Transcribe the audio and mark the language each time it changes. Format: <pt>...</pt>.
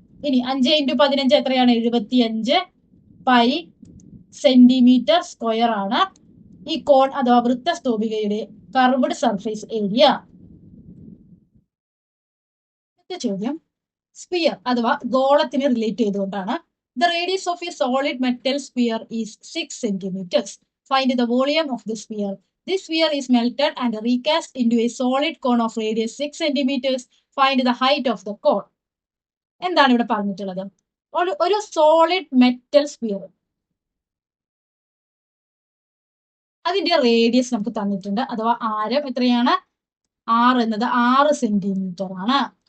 <ml>ഇനി 5 × 15 എത്രയാണ്? 75 pi centimetre square ആണ് ഈ കോൺ അഥവാ വൃത്തസ്തൂപികയുടെ കർവ്ഡ് സർഫേസ് ഏരിയ. ചോദ്യം, സ്പിയർ അഥവാ ഗോളത്തിന് റിലേറ്റ് ചെയ്തുകൊണ്ടാണ്.</ml> <en>The radius of a solid metal sphere is 6 centimetres. Find the volume of the sphere. This sphere is melted and recast into a solid cone of radius 6 centimeters. Find the height of the cone.</en> <ml>എന്താണ് ഇവിടെ പറഞ്ഞിട്ടുള്ളത്? ഒരു solid metal sphere, അതിന്റെ radius നമുക്ക് തന്നിട്ടുണ്ട്. അഥവാ ആരം എത്രയാണ്? ആർ എന്നത് 6 സെന്റിമീറ്റർ ആണ്.</ml>